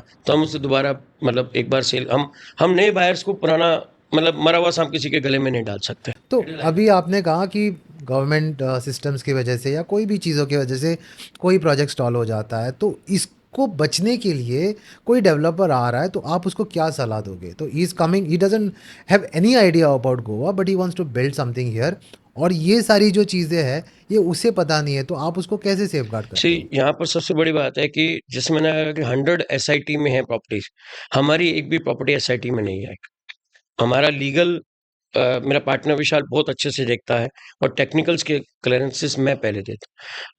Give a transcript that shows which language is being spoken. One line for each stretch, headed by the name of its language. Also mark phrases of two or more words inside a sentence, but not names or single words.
Hindi: आता, तो हम उसे दोबारा मतलब एक बार सेल, हम नए बायर्स को पुराना मतलब मरा हुआ सांप किसी के गले में नहीं डाल सकते। तो अभी आपने कहा कि
English: government systems
Hindi: की वजह से या कोई भी चीज़ों की वजह से कोई
English: project stall
Hindi: हो जाता है, तो इसको बचने के लिए कोई डेवलपर आ रहा है तो आप उसको क्या सलाह दोगे?
English: तो he is coming, he doesn't have any idea about Goa but he wants to build something here,
Hindi: और ये सारी जो चीज़ें हैं ये उसे पता नहीं है, तो आप उसको कैसे सेफगार्ड सी, करते हो? यहाँ पर सबसे बड़ी बात है कि जैसे मैंने कहा कि 100 एसआईटी में है प्रॉपर्टीज, हमारी एक भी प्रॉपर्टी एसआईटी में नहीं है। हमारा लीगल, मेरा पार्टनर विशाल बहुत अच्छे से देखता है, और टेक्निकल्स के क्लियरेंसेस मैं पहले देता हूँ।